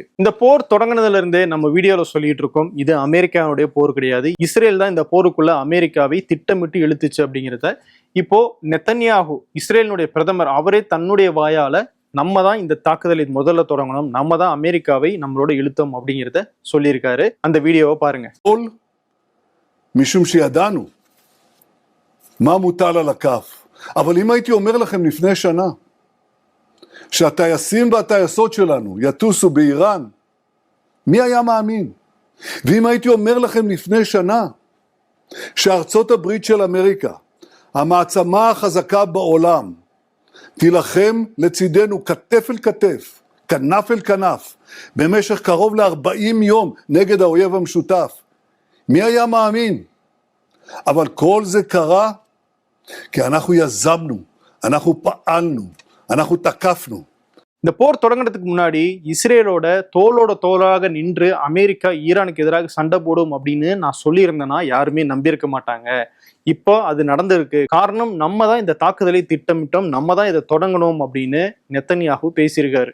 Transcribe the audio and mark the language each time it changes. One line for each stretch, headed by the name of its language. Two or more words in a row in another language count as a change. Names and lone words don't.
Tamil: இந்த போர் தொடங்கினதுல இருந்தே நம்ம வீடியோல சொல்லிட்டு இருக்கோம், இது அமெரிக்காவுடைய போர் கிடையாது, இஸ்ரேல் தான் இந்த போருக்குள்ள அமெரிக்காவை திட்டமிட்டு இழுத்துச்சு அப்படிங்கிறத இப்போ நெத்தன்யாஹு இஸ்ரேலினுடைய பிரதமர் அவரே தன்னுடைய வாயால நம்ம தான் இந்த தாக்குதலை முதல்ல தொடங்கணும், நம்ம தான் அமெரிக்காவை நம்மளோட இழுத்தோம் அப்படிங்கிறத சொல்லியிருக்காரு. அந்த வீடியோவை பாருங்க.
Hebrew: משום שידענו מה מוטל על הכף. אבל אם הייתי אומר לכם לפני שנה שהטייסים והטייסות שלנו יטוסו באיראן, מי היה מאמין? ואם הייתי אומר לכם לפני שנה שארצות הברית של אמריקה, המעצמה החזקה בעולם, תילחם לצידנו כתף אל כתף, כנף אל כנף, במשך קרוב ל-40 יום נגד האויב המשותף, מי היה מאמין? אבל כל זה קרה כי אנחנו יזמנו, אנחנו פעלנו, אנחנו תקפנו.
Tamil: இந்த போர் தொடங்குறதுக்கு முன்னாடி இஸ்ரேலோட தோளோட தோளாக நின்று அமெரிக்கா ஈரானுக்கு எதிராக சண்டை போடும் அப்படின்னு நான் சொல்லியிருந்தேன்னா யாருமே நம்பியிருக்க மாட்டாங்க. இப்போ அது நடந்திருக்கு. காரணம் நம்ம தான் இந்த தாக்குதலை திட்டமிட்டோம், நம்ம தான் இதை தொடங்கணும் அப்படின்னு நெத்தன்யாஹு பேசியிருக்காரு.